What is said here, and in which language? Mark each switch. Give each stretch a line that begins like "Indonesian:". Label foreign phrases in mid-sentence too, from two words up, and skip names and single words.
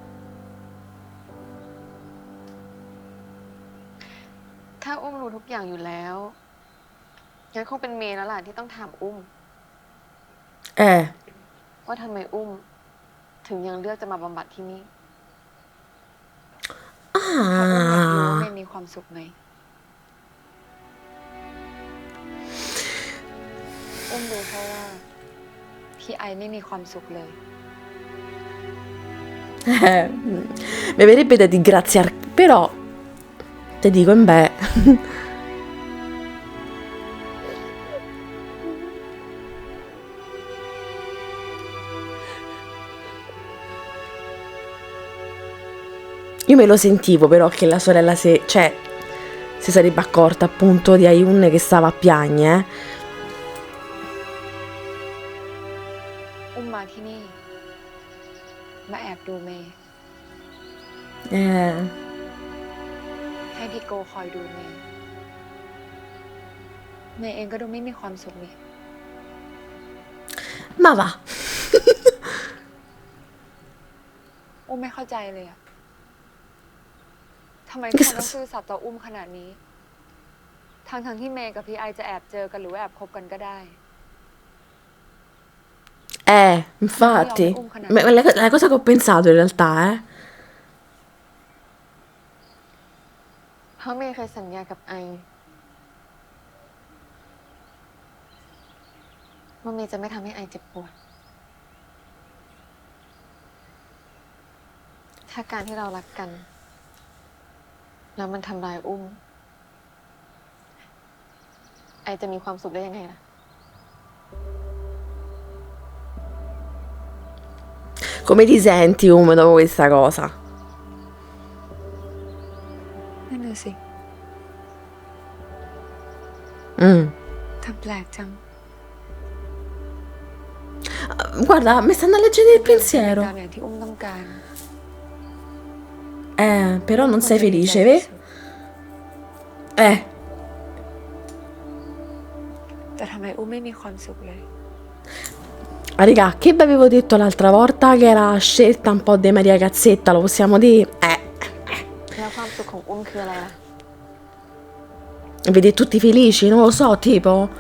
Thai: ถ้าอุ้มรู้ทุกอย่างอยู่แล้วงั้นคงเป็นเมย์แล้วล่ะที่ต้องถามอุ้ม ว่าทำไมอุ้ม ถึงยังเลือกจะมาบำบัดที่นี่ เพราะอุ้มอยากรู้ว่า Ah. เมย์มีความสุขไหม อุ้มรู้เพราะว่าพี่ไอไม่มีความสุขเลย
Italian: Mi verrebbe da ringraziare, però te dico in beh. Io me lo sentivo però che la sorella cioè, si sarebbe accorta appunto di Ayun che stava a piagne,
Thai: อุ้มมาที่นี่ มาแอบดูเมย์ ให้พี่โกคอยดูเมย์ เมย์เองก็ดูไม่มีความสุขนี่
Italian: Ma va.
Thai: อุ้มไม่เข้าใจเลยอะทำไมทุกคนต้องซื่อสัตย์ต่ออุ้มขนาดนี้ ทั้งที่เมย์กับพี่ไอจะแอบเจอกันหรือว่าแอบคบกันก็ได้
Italian: Infatti. Ma la cosa che ho pensato in realtà,
Thai: เพราะเมย์เคยสัญญากับไอว่าเมย์จะไม่ทำให้ไอเจ็บปวด ถ้าการที่เรารักกัน แล้วมันทำร้ายอุ้ม ไอจะมีความสุขได้ยังไงล่ะ
Italian: come ti senti dopo questa cosa?
Thai: นั่นน่ะสิ ทำแปลกจัง
Italian: Guarda, mi stanno leggendo il
Thai: ตาม
Italian: pensiero.
Thai: อย่างที่อุ้มต้องการ
Italian: Però non sei
Thai: ควรจะดีใจ
Italian: felice,
Thai: ที่
Italian: vero?
Thai: สุด Eh. แต่ทำไมอุ้มไม่มีความสุขเลย
Italian: Raga, che vi avevo detto l'altra volta che era scelta un po' di Maria Cazzetta, lo possiamo dire?
Thai: แล้วความสุขของอุ้มคืออะไรล่ะ
Italian: Vedete tutti felici, non lo so, tipo.